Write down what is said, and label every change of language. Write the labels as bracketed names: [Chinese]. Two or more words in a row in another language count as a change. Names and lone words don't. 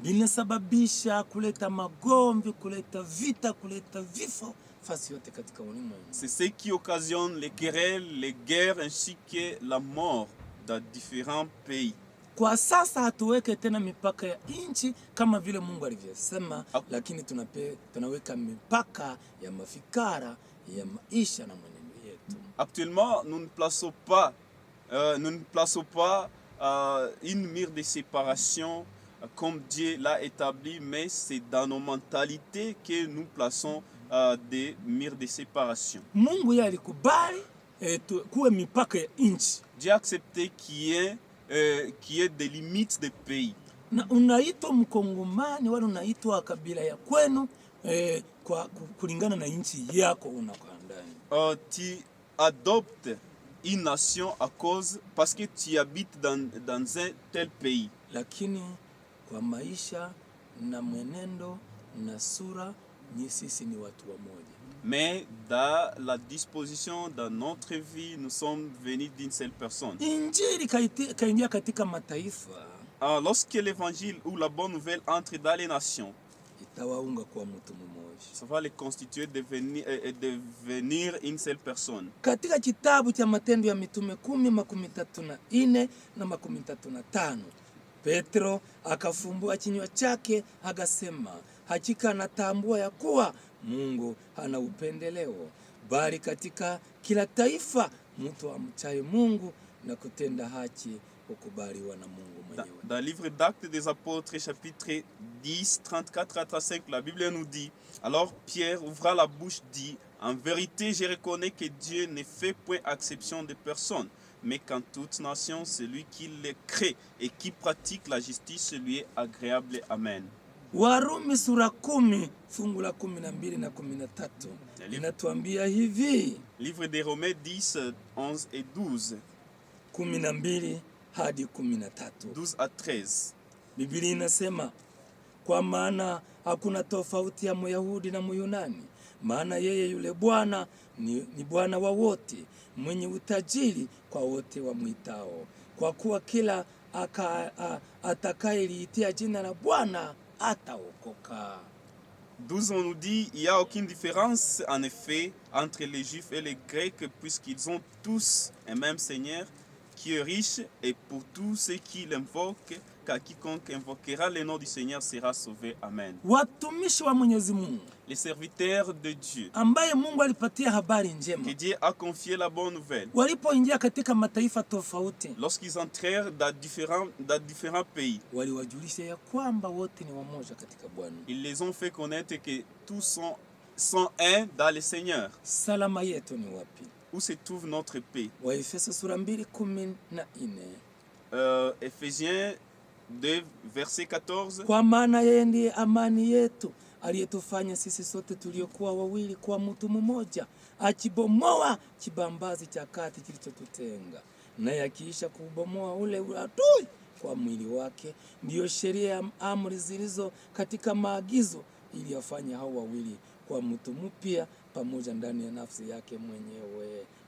[Swahili] Linasababisha kuleta magomvi, kuleta vita, kuleta vifo fasi yote katika ulimwengu. [French] C'est ce qui occasionne les querelles, les guerres ainsi que la mort dans différents pays. [Swahili] Kwa sasa hatuweke tena mipaka ya nchi kama vile Mungu alivyosema, lakini tunaweka mipaka ya mafikara ya maisha na mwenendo yetu. [French] Actuellement, nous ne plaçons pas une mur de séparation comme Dieu l'a établi, mais c'est dans nos mentalités que nous plaçons des murs de séparation. [Swahili] Mungu yeye alikubali kuwe mipaka ya nchi. [French] Dieu a accepté qu'il y ait des limites de pays. [Swahili] Na unaitwa Mkongomani wala unaitwa kabila ya kwenu kwa kulingana na nchi yako unakaa ndani. [French] Tu adoptes une nation parce que tu habites dans un tel pays. [Swahili] Lakini kwa maisha na mwenendo na sura ni sisi ni watu wamoja. [French] Mais dans la disposition, dans notre vie, nous sommes venus d'une seule personne. [Swahili] Injili kaingia katika mataifa. [French] Lorsque l'évangile ou la bonne nouvelle entre dans les nations, [Swahili] itawaunga kwa mtu mmoja. [French] ça va les constituer devenir une seule personne. [Swahili] Katika kitabu cha Matendo ya Mitume 10:34 na 35, Petro akafumbua kinywa chake akasema, hakika natambua ya kuwa Mungu hana upendeleo, bali katika kila taifa mtu amchaye Mungu na kutenda haki ukubaliwa na Mungu mwenyewe. [French] Dans le livre d'Actes des Apôtres, chapitre 10, 34 à 35, la Bible nous dit, alors Pierre ouvra la bouche, dit, en vérité, je reconnais que Dieu ne fait point exception de personne, mais qu'en toute nation, celui qui les crée et qui pratique la justice lui est agréable. Amen. [Swahili] Warumi sura 10 fungu la 12 na 13 inatuambia hivi. [French] Livre des Romains 10, 11 et 12. [Swahili] 12 hadi 13. [French] 12 à 13. [Swahili] Biblia inasema, kwa maana hakuna tofauti ya Myahudi na Myunani, maana yeye yule Bwana ni Bwana wa wote, mwenye utajiri kwa wote wamwitao, kwa kuwa kila atakayeliitia jina la Bwana ataokoka. [French] 12, on nous dit, il n'y a aucune différence en effet entre les Juifs et les Grecs, puisqu'ils ont tous un même Seigneur qui est riche et pour tous ceux qui l'invoquent, car quiconque invoquera le nom du Seigneur sera sauvé. Amen. [Swahili] Watumishi wa Mwenyezi Mungu [French] Les serviteurs de Dieu, [Swahili] ambaye Mungu alipatia habari njema, [French] que Dieu a confié la bonne nouvelle, [Swahili] walipoingia katika mataifa tofauti, [French] lorsqu'ils entrèrent dans différents pays, [Swahili] waliwajulisha ya kwamba wote ni wamoja katika Bwana. [French] ils les ont fait connaître que tous sont un dans le Seigneur. [Swahili] Salama yetu ni wapi? [French] Où se trouve notre paix? [Swahili] Waefeso sura 2:14. [French] Ephésiens 2, verset 14. [Swahili] Kwa maana yeye ndiye amani yetu, aliyetufanya sisi sote tuliokuwa wawili kwa mtu mmoja, akibomoa kibambazi cha kati kilichotutenga, naye akiisha kubomoa ule adui kwa mwili wake, ndiyo sheria ya amri zilizo katika maagizo, ili afanye hao wawili kwa mtu mpya pamoja ndani ya nafsi yake mwenyewe.